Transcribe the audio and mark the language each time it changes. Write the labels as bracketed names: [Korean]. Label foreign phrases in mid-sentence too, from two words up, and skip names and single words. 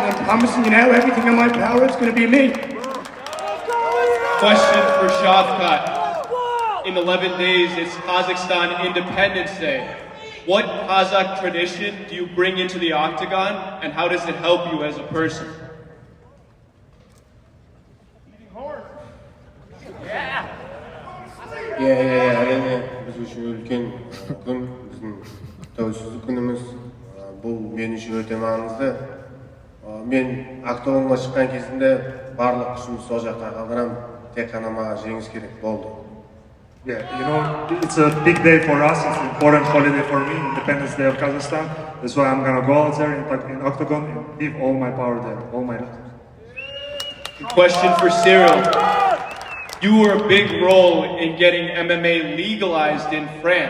[English] I'm promising you now, everything in my power is going to be me. Question for Shavkat. In 11 days, it's Kazakhstan Independence Day. What Kazakh tradition do you bring into the octagon, and how does it help you as a person? [Kazakh] әрине біз үшін үлкен күн, біздің тәуелсіздік күніміз. Бұл мен үшін өте маңызды. Мен октагонға шыққан кезінде барлық күшімді сол жаққа қалдырамын, тек қана маған жеңіс керек болды. [English] Yeah, you know, it's a big day for us. It's an important holiday for me, Independence Day of Kazakhstan. That's why I'm gonna go out there in octagon and give all my power there, all my love. Question for Cyril. You were a big role in getting MMA legalized in France.